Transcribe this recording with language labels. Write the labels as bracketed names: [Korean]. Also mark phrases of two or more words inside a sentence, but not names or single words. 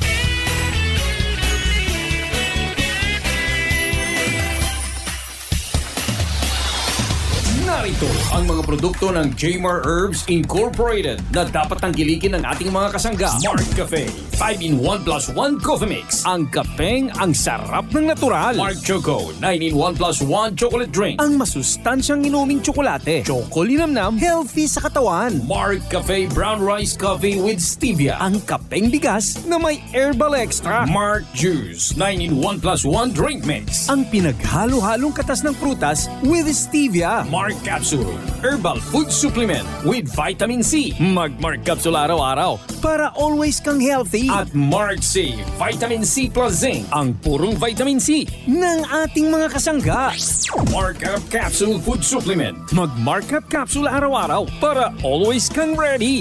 [Filipino] Narito ang mga produkto ng Jmar Herbs Incorporated na dapat tangkilikin ng ating mga kasangga. Marcafe 5-in-1 [English] plus 1 coffee mix. [Filipino] Ang kapeng ang sarap ng natural. [English] Marc Choco 9-in-1 plus 1 chocolate drink. [Filipino] Ang masustansyang inuming tsokolate. Choco linamnam, healthy sa katawan. Marcafe [English] brown rice coffee with stevia. [Filipino] Ang kapeng bigas na may [English] herbal extra. Marc Juice 9-in-1 plus 1 drink mix. [Filipino] Ang pinaghalo-halong katas ng prutas [English] with stevia. Marc Capsule herbal food supplement with vitamin C. [Filipino] Mag-Marc Capsule araw-araw para always kang healthy. At Marc C [English] Vitamin C plus Zinc, [Filipino] ang purong [English] vitamin C [Filipino] ng ating mga kasangga. Marc Up Capsule [English] food supplement. [Filipino] Mag-Marc Up Capsule araw-araw para always kang ready.